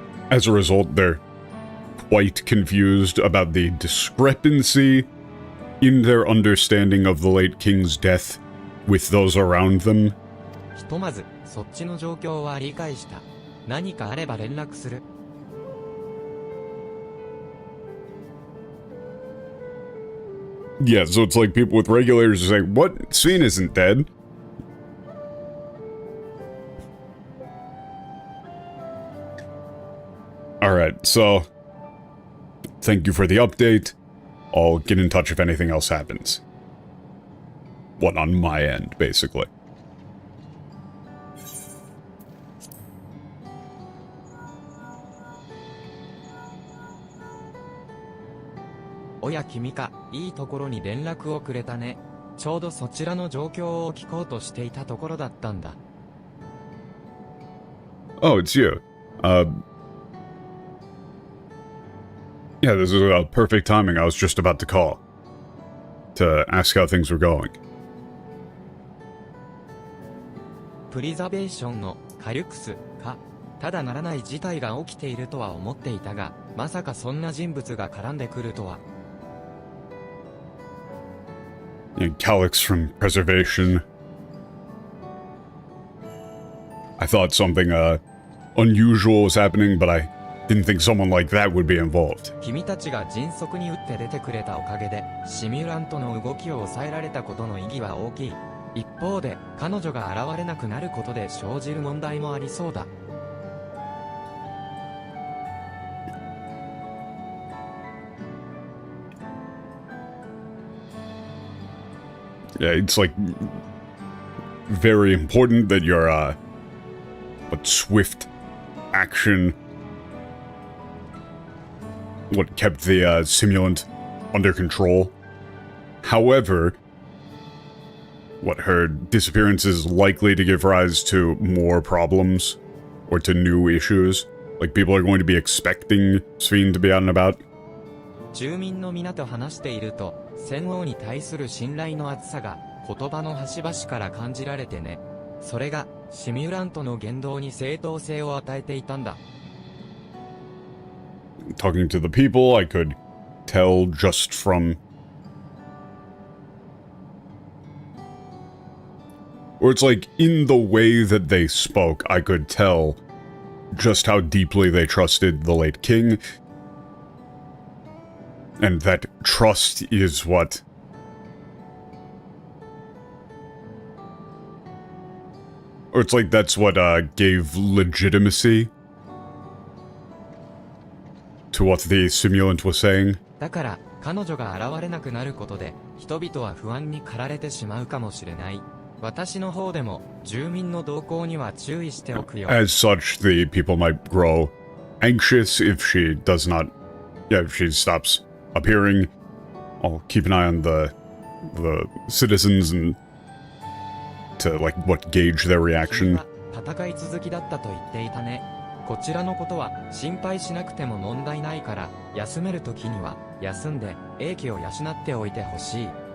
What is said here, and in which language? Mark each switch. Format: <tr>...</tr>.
<en>As a result, they're quite confused about the discrepancy in their understanding of the late king's death with those around them.</en> <ja>ひとまず、そっちの状況は理解した。何かあれば連絡する。</ja> <en>Yeah, so it's like people with regulators are saying, what? Sven isn't dead. Alright, so... Thank you for the update. I'll get in touch if anything else happens. What, on my end, basically.</en> <ja>Oya君か、いいところに連絡をくれたね。ちょうどそちらの状況を聞こうとしていたところだったんだ。</ja> <en>Oh, it's you. Yeah, this is perfect timing. I was just about to call. To ask how things were going.</en> <ja>プリザベーションのカリュクスか。ただならない事態が起きているとは思っていたが、まさかそんな人物が絡んでくるとは。</ja> <en>Calyx from Preservation. I thought something unusual was happening, but I didn't think someone like that would be involved.</en> <ja>君たちが迅速に打って出てくれたおかげで、シミュラントの動きを抑えられたことの意義は大きい。一方で、彼女が現れなくなることで生じる問題もありそうだ。</ja> <en>Yeah, it's like very important that your swift action what kept the simulant under control. However, her disappearance is likely to give rise to more problems or to new issues. Like, people are going to be expecting Sven to be out and about.</en> <ja>住民の皆と話していると、戦王に対する信頼の厚さが言葉の端々から感じられてね。それがシミュラントの言動に正当性を与えていたんだ。</ja> <en>Talking to the people, I could tell just from Or it's like, in the way that they spoke, I could tell just how deeply they trusted the late king. And that trust is what... Or it's like that's what gave legitimacy to what the simulant was saying.</en> <ja>だから彼女が現れなくなることで人々は不安に駆られてしまうかもしれない。私の方でも住民の動向には注意しておくよ。</ja> <en>As such, the people might grow anxious if she does not... Yeah, if she stops appearing. I'll keep an eye on the citizens and to, like, what gauge their reaction.</en> <ja>戦い続きだったと言っていたね。こちらのことは心配しなくても問題ないから休めるときには休んで英気を養っておいてほしい。</ja>